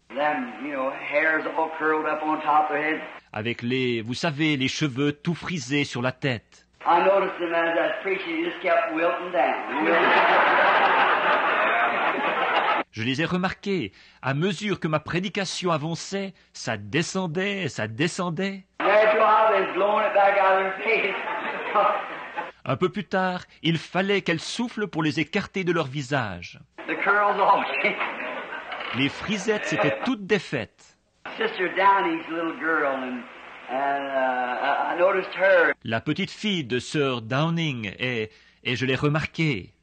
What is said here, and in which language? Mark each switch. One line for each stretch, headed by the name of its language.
English: Them, hairs all curled up on top of their heads.
French: Avec vous savez, les cheveux tout frisés sur la tête.
English: I noticed them as I was preaching, they just kept wilting down.
French: Je les ai remarqués. À mesure que ma prédication avançait, ça descendait, ça descendait.
English: After a while, they was blowing it back out of their face.
French: Un peu plus tard, il fallait qu'elles soufflent pour les écarter de leur visage.
English: The curls all changed.
French: Les frisettes s'étaient toutes défaites.
English: Sister Downey's little girl, and I noticed her.
French: La petite fille de sœur Downing, et je l'ai remarquée.